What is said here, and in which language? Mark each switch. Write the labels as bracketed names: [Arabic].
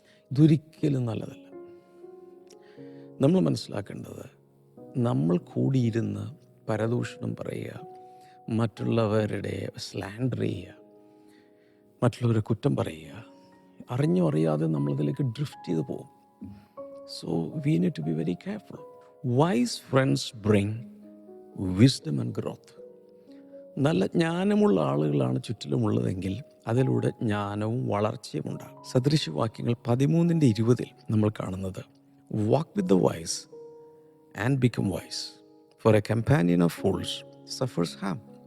[Malayalam] ഇതൊരിക്കലും നല്ലതല്ല. നമ്മൾ മനസ്സിലാക്കേണ്ടത്, നമ്മൾ കൂടിയിരുന്ന് പരദൂഷണം പറയുക, മറ്റുള്ളവരുടെ സ്ലാൻഡർ ചെയ്യുക, മറ്റുള്ളവരെ കുറ്റം പറയുക, അറിഞ്ഞോ അറിയാതെ നമ്മളതിലേക്ക് ഡ്രിഫ്റ്റ് ചെയ്ത് പോകും. [English] So we need to be very careful. Wise friends bring wisdom and growth. [Malayalam] നല്ല ജ്ഞാനമുള്ള ആളുകളാണ് ചുറ്റിലുമുള്ളതെങ്കിൽ അതിലൂടെ ജ്ഞാനവും വളർച്ചയും ഉണ്ടാകും. സദൃശവാക്യങ്ങൾ 13:20 നമ്മൾ കാണുന്നത്, [English] Walk with the wise and become wise, for a companion of fools suffers harm.